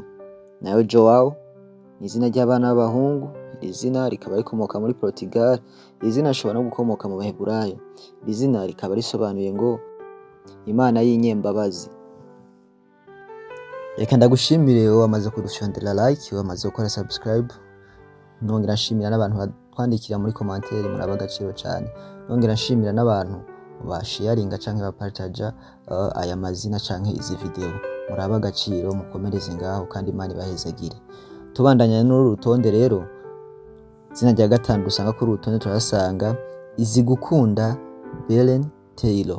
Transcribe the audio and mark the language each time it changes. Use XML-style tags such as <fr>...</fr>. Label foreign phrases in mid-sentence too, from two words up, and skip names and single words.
<rn>Nayo Joao ni izina ry'abana b'abahungu. Iri zina rikaba rikomoka muri Portugal. Iri zina rishobora no gukomoka mu Baheburayo. Iri zina rikaba risobanuye ngo Imana y'inyembabazi. Reka ndagushimire wowe wamaze kudufyondera like, wamaze gukora subscribe. Nongera nshimira n'abantu batwandikira muri commentaire, muri abagaciro cyane. Nongera nshimira n'abantu basharinga canke bapartager aya mazina canke izi video. Muri abagaciro, mukomereze ngaho kandi Imana ibahezagire. Tubandanya n'uru rutonde rero, izina rya gatanu dusanga kuri rutonde turasanga Izigukunda Belen Taylor.</rn>